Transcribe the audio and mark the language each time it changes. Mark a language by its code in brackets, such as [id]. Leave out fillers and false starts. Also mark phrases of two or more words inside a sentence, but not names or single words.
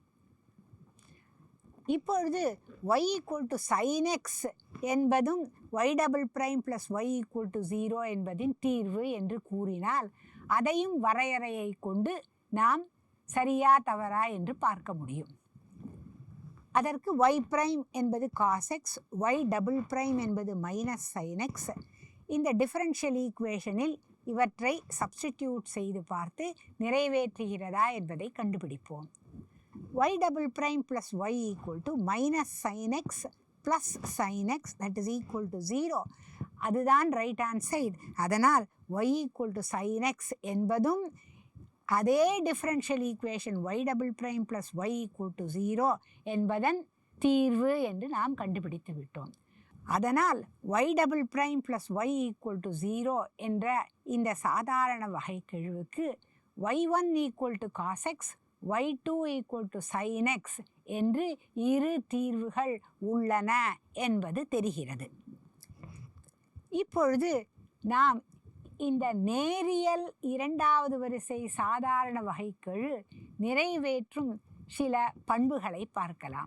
[ta] இப்பொழுது y = sin x என்பதும் y" + y = 0 என்பதின் தீர்வு என்று கூறினால் அதையும் வரையறையை கொண்டு நாம் சரியா தவறா என்று பார்க்க முடியும். அதற்கு y' என்பது cos x, y" என்பது -sin x. இந்த [en] differential equation [ta] இவற்றை சப்ஸ்டிடியூட் செய்து பார்த்து நிறைவேற்றுகிறதா என்பதை கண்டுபிடிப்போம். y" + y = -sin x + sin x = 0, அதுதான் [en] right hand side. [ta] அதனால் y = sin x என்பதும் அதே [en] differential equation [ta] y" + y = 0 என்பதன் தீர்வு என்று நாம் கண்டுபிடித்து விட்டோம். அதனால் y" + y = 0 என்ற இந்த சாதாரண வகைக்கெழுவுக்கு y1 = cos x, y2 = sin x என்று இரு தீர்வுகள் உள்ளன என்பது தெரிகிறது. இப்பொழுது நாம் இந்த நேரியல் இரண்டாவது வரிசை சாதாரண வகைக்கெழு நிறைவேற்றும் சில பண்புகளை பார்க்கலாம்.